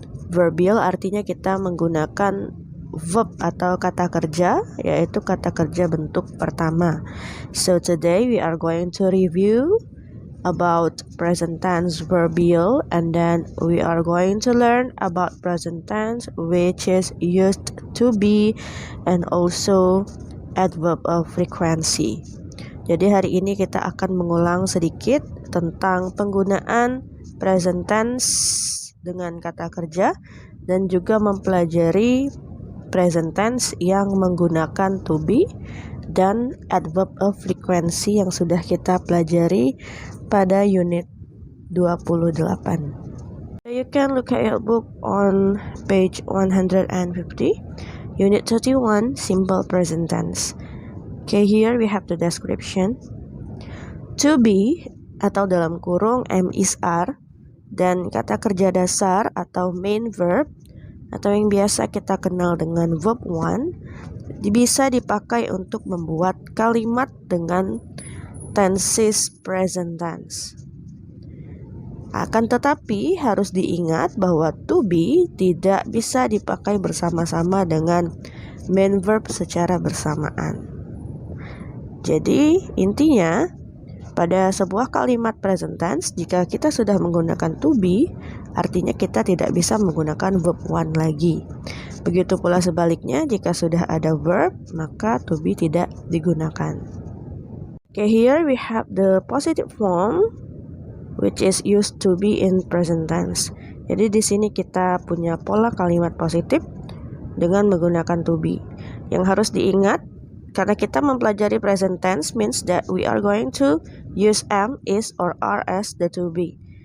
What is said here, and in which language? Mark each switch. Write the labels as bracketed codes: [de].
[id] Verbal artinya kita menggunakan verb atau kata kerja, yaitu kata kerja bentuk pertama. [en] So today we are going to review about present tense verbal, and then we are going to learn about present tense which is used to be and also adverb of frequency. [id] Jadi hari ini kita akan mengulang sedikit tentang penggunaan present tense dengan kata kerja dan juga mempelajari present tense yang menggunakan to be dan adverb of frequency yang sudah kita pelajari pada unit 28. [en] So you can look at your book on page 150, unit 31, simple present tense. Okay, here we have the description. [id] To be atau dalam kurung am is are dan kata kerja dasar atau main verb atau yang biasa kita kenal dengan verb one bisa dipakai untuk membuat kalimat dengan tenses present tense. Akan tetapi harus diingat bahwa to be tidak bisa dipakai bersama-sama dengan main verb secara bersamaan. Jadi intinya pada sebuah kalimat present tense jika kita sudah menggunakan to be, artinya kita tidak bisa menggunakan verb one lagi. Begitu pula sebaliknya, jika sudah ada verb maka to be tidak digunakan. [en] Okay, here we have the positive form which is used to be in present tense. [id] Jadi di sini kita punya pola kalimat positif dengan menggunakan to be. Yang harus diingat, karena kita mempelajari [en] present tense means that we are going to use am, is, or are as the to be.